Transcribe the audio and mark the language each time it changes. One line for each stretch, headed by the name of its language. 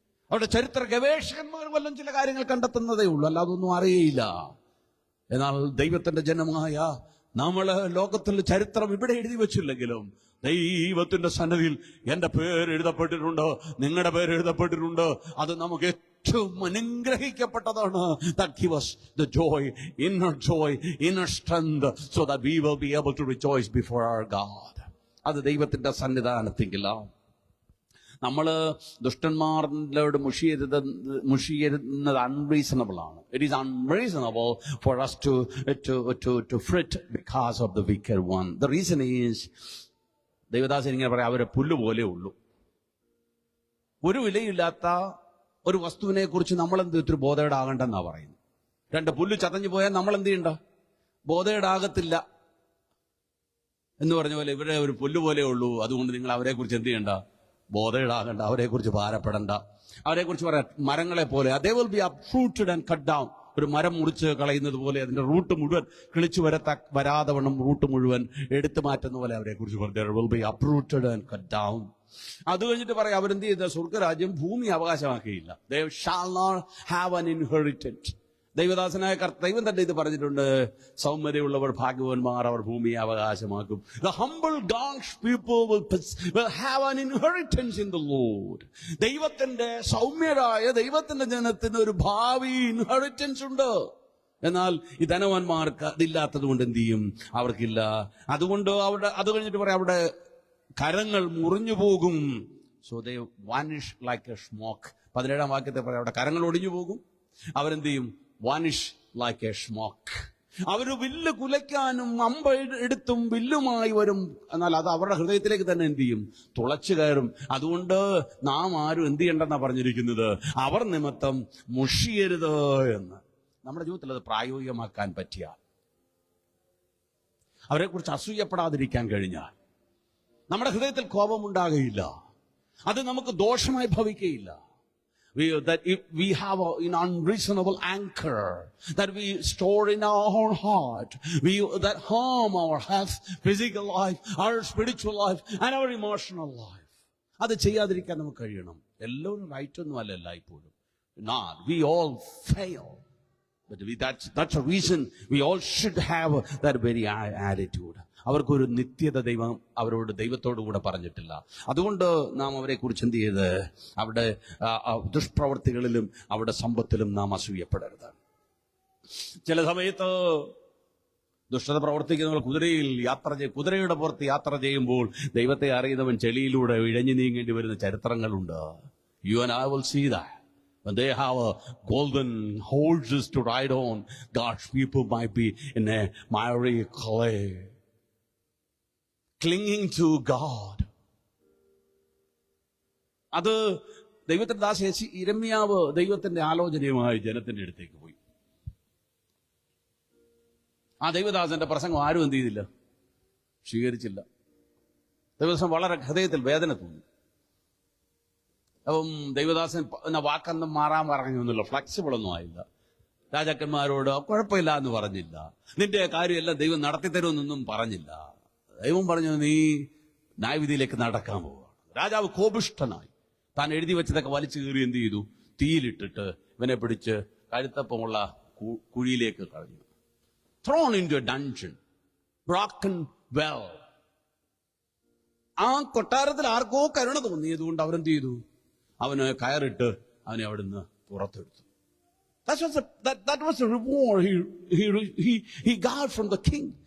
Malayalam: അവരുടെ ചരിത്ര ഗവേഷകന്മാർ വല്ലതും ചില കാര്യങ്ങൾ കണ്ടെത്തുന്നതേ ഉള്ളൂ, അല്ലാതെ ഒന്നും അറിയില്ല. എന്നാൽ ദൈവത്തിന്റെ ജനമായ നമ്മള് ലോകത്തിൽ ചരിത്രം ഇവിടെ എഴുതി വെച്ചില്ലെങ്കിലും ദൈവത്തിന്റെ സന്നിധിയിൽ എന്റെ പേര് എഴുതപ്പെട്ടിട്ടുണ്ട്, നിങ്ങളുടെ പേര് എഴുതപ്പെട്ടിട്ടുണ്ട്. അത് നമുക്ക് ഏറ്റവും അനുഗ്രഹിക്കപ്പെട്ടതാണ്.
English: That give us the joy, inner strength, so that we will be able to rejoice before our God.
Malayalam: അത് ദൈവത്തിന്റെ സന്നിധാനത്തെങ്കില നമ്മള് ദുഷ്ടന്മാരോട് മുഷിയരുന്നത് അൺറീസണബിൾ ആണ്.
English: It is unreasonable for us to fret because of the wicked one. The reason is,
Malayalam: ദൈവദാസൻ ഇങ്ങനെ പറയാം, അവരെ പുല്ലുപോലെ ഉള്ളൂ. ഒരു വിലയില്ലാത്ത ഒരു വസ്തുവിനെ കുറിച്ച് നമ്മളെന്ത് ഇത്തിരി ബോധേടാകണ്ടെന്നാ പറയുന്നത്. രണ്ട് പുല്ല് ചതഞ്ഞു പോയാൽ നമ്മൾ എന്ത് ചെയ്യണ്ട? ബോധേടാകത്തില്ല എന്ന് പറഞ്ഞ പോലെ ഇവരെ ഒരു പുല്ല് പോലെ ഉള്ളൂ. അതുകൊണ്ട് നിങ്ങൾ അവരെ കുറിച്ച് എന്ത് ചെയ്യണ്ട? ബോധേടാകണ്ട, അവരെ കുറിച്ച് ഭാരപ്പെടണ്ട. അവരെ കുറിച്ച് പറയാം, മരങ്ങളെ പോലെ
English: they will be uprooted and cut down.
Malayalam: ഒരു മരം മുറിച്ച് കളയുന്നത് പോലെ അതിന്റെ റൂട്ട് മുഴുവൻ കിളിച്ചു വരാതെ വണ്ണം റൂട്ട് മുഴുവൻ എടുത്തു മാറ്റുന്ന പോലെ അവരെ കുറിച്ച് പറഞ്ഞു,
English: they will be uprooted and cut down.
Malayalam: അത് കഴിഞ്ഞിട്ട് പറയാം, അവരെന്ത് ചെയ്ത? സ്വർഗരാജ്യം ഭൂമി അവകാശമാക്കിയില്ല.
English: they shall not have an inheritance.
Malayalam: ദൈവദാസനായ ദൈവം തന്നെ ഇത് പറഞ്ഞിട്ടുണ്ട്, സൗമ്യതയുള്ളവർ ഭാഗ്യവാന്മാർ, അവർ ഭൂമിയെ അവകാശമാക്കും.
English: The humble God's people will have an inheritance in the Lord.
Malayalam: ദൈവത്തിന്റെ സൗമ്യരായ ദൈവത്തിന്റെ ജനത്തിന് ഒരു ഭാവി ഇൻഹെറിറ്റൻസ് ഉണ്ട്. എന്നാൽ ഈ ധനവാന്മാർക്ക് അതില്ലാത്തത് കൊണ്ട് എന്ത് ചെയ്യും? അവർക്കില്ല. അതുകൊണ്ട് അത് കഴിഞ്ഞിട്ട് പറയാം, അവിടെ കരങ്ങൾ മുറിഞ്ഞു പോകും.
English: So they vanish like a smoke.
Malayalam: 17-ാം വാക്യത്തെ പറയാം, അവിടെ കരങ്ങൾ ഒടിഞ്ഞു പോകും. അവരെന്ത് ചെയ്യും?
English: vanish like a smoke.
Malayalam: അവര് വില്ല് കുലയ്ക്കാനും അമ്പ എടുത്തും വില്ലുമായി വരും. എന്നാൽ അത് അവരുടെ ഹൃദയത്തിലേക്ക് തന്നെ എന്ത് ചെയ്യും? തുളച്ചു കയറും. അതുകൊണ്ട് നാം ആരും എന്ത് ചെയ്യണ്ടെന്നാ പറഞ്ഞിരിക്കുന്നത്? അവർ നിമിത്തം മുഷിയരുത് എന്ന്. നമ്മുടെ ജീവിതത്തിൽ അത് പ്രായോഗികമാക്കാൻ പറ്റിയാൽ, അവരെ കുറിച്ച് അസൂയപ്പെടാതിരിക്കാൻ കഴിഞ്ഞാൽ, നമ്മുടെ ഹൃദയത്തിൽ കോപമുണ്ടാകുകയില്ല, അത് നമുക്ക് ദോഷമായി ഭവിക്കുകയില്ല.
English: That if we have an unreasonable anchor that we store in our own heart, that harm our health, physical life, our spiritual life, and our emotional life.
Malayalam: അത് ചെയ്യാതിരിക്കാൻ നമുക്ക് കഴിയണം. എല്ലാവരും റൈറ്റ് ഒന്നും അല്ലല്ല ഇപ്പോഴും.
English: We all fail. But that's a reason we all should have that very attitude.
Malayalam: അവർക്കൊരു നിത്യത ദൈവത്തോടു കൂടെ പറഞ്ഞിട്ടില്ല. അതുകൊണ്ട് നാം അവരെ കുറിച്ച് എന്ത് ചെയ്ത്? അവിടെ ദുഷ്പ്രവർത്തികളിലും അവിടെ സമ്പത്തിലും നാം അസൂയപ്പെടരുത്. ചില സമയത്ത് ദുഷ്ടത പ്രവർത്തിക്കുന്നവർ കുതിരയുടെ പുറത്ത് യാത്ര ചെയ്യുമ്പോൾ ദൈവത്തെ അറിയുന്നവൻ ചെളിയിലൂടെ ഇഴഞ്ഞു നീങ്ങേണ്ടി വരുന്ന ചരിത്രങ്ങളുണ്ട്.
English: You and I will see that. When they have golden horses to ride on, God's people might be in a miry clay, clinging to God.
Malayalam: അത് ദൈവത്തിന്റെ ദാസൻ യിരെമ്യാവ് ദൈവത്തിന്റെ ആലോചനയുമായി ജനത്തിന്റെ അടുത്തേക്ക് പോയി. ആ ദൈവദാസന്റെ പ്രസംഗം ആരും എന്ത് ചെയ്തില്ല? സ്വീകരിച്ചില്ല. ദൈവദാസൻ വളരെ ഹൃദയത്തിൽ വേദന തോന്നി. അപ്പം ദൈവദാസൻ വാക്കൊന്നും മാറാൻ പറഞ്ഞൊന്നുമില്ല, ഫ്ലെക്സിബിൾ ഒന്നും ആയില്ല. രാജാക്കന്മാരോട് കുഴപ്പമില്ല എന്ന് പറഞ്ഞില്ല, നിന്റെ കാര്യമെല്ലാം ദൈവം നടത്തിത്തരുമെന്നൊന്നും പറഞ്ഞില്ല. ദൈവം പറഞ്ഞു, നീ ന്യായവിധിയിലേക്ക് നടക്കാൻ പോവുകയാണ്. രാജാവ് കോപിഷ്ഠനായി താൻ എഴുതി വെച്ചതൊക്കെ വലിച്ചു കീറി എന്ത് ചെയ്തു? തീയിലിട്ടിട്ട് ഇവനെ പിടിച്ച് കഴുത്തപ്പമുള്ള കുഴിയിലേക്ക് കളഞ്ഞു.
English: thrown into a dungeon, broken well.
Malayalam: ആ കൊട്ടാരത്തിൽ ആർക്കോ കരുണ തോന്നിയതുകൊണ്ട് അവരെന്ത് ചെയ്തു? അവന് കയറിട്ട് അവനെ അവിടുന്ന് പുറത്തെടുത്തു.
English: That was the reward he got from the king.